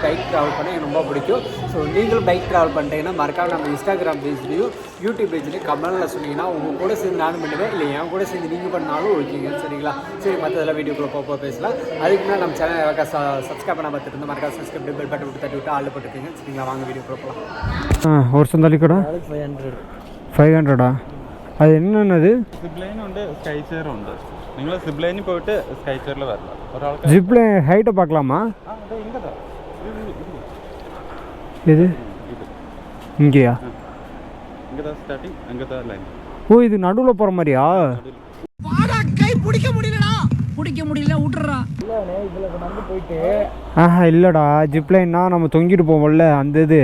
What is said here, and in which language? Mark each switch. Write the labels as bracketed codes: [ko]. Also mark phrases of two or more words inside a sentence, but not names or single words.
[en] bike travel [ta] பண்ண எனக்கு ரொம்ப பிடிக்கும். ஸோ நீங்களும் [en] bike travel [ta] பண்ணிட்டீங்கன்னா மறக்காம நம்ம இன்ஸ்டாகிராம் பேஜ்லேயும் யூடியூப் பேஜ்லேயும் கமெண்டில் சொன்னீங்கன்னா உங்கள் கூட சேர்ந்து நானும் பண்ணுவேன், இல்லை என் கூட சேர்ந்து நீங்கள் பண்ணாலும் ஓகேங்க. சரிங்களா? சரி, மற்றதெல்லாம் வீடியோக்குள்ளே போக பேசலாம். அதுக்கு முன்னாடி நம்ம சேனல் சப்ஸ்கிரைப் பண்ண பார்த்துட்டு இருந்தால் மறக்காம [en] subscribe bell button [ta] விட்டு தட்டி விட்டு ஆள் போட்டுருக்கீங்க. சரிங்களா? வாங்க வீடியோக்குள்ளே போகலாம். ஒரு சந்தாலி கூட 500 அது என்னது? [ml] സിപ്ലൈൻ ഉണ്ട്, [en] sky chair [ml] ഉണ്ട്. നിങ്ങൾ സിപ്ലൈനിൽ പോയിട്ട് സ്കൈ ചെയറിൽ വരണം. ഒരാൾക്ക് [en] zipline height [ta] பார்க்கலாமா? இது இங்கேயா? இங்கே ஸ்டார்டிங், அங்கே தான் லைன். ஓ, இது நடுவில் போகிற மாதிரியா? பிடிக்க முடியல விட்டுறா. ஆஹா இல்லைடா, ஜிப்லைன்னா நம்ம தொங்கிட்டு போவோம்ல அந்த இது.